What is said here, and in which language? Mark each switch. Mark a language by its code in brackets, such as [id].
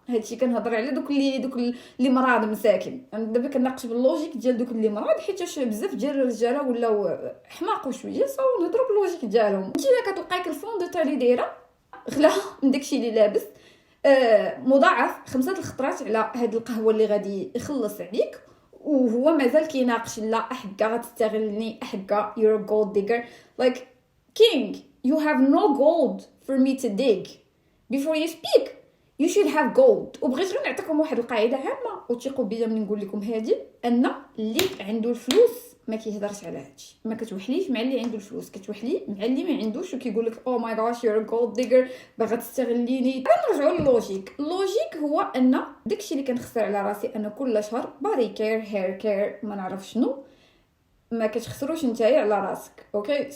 [ar] هادشي كنهضر على دوك اللي مرض مساكن. انا دابا كنناقش باللوجيك ديال دوك اللي مرض، حيت بزاف ديال الرجاله ولاو حماق شويه، صاو نهضروا باللوجيك ديالهم. انت كتلقايك الفون دو تالي دايره غلا من داكشي اللي لابس مضاعف 5 الخطرات على هاد القهوه اللي غادي يخلص عليك، وهو مازال كيناقش لا احكا غتستغلني، احكا [en] you're a gold digger. like king, you have no gold for me to dig. Before you speak you should have gold. [ar] وبغيت غير نعطيكم واحد القاعده عامه وثقوا بيا ملي نقول لكم هذه، ان اللي عنده الفلوس ما كيهضرش على هادشي. ما كتوحليش مع اللي عنده الفلوس، كتوحلي مع اللي ما عندوش وكيقول لك [en] oh my gosh your gold digger, [ar] باغا تستغليني. نرجعوا للوجيك. اللوجيك هو ان داكشي اللي كنخسر على راسي انا كل شهر [en] باري care, hair care, [ar] ما نعرف شنو، ما كتخسروش نتايا على راسك اوكي.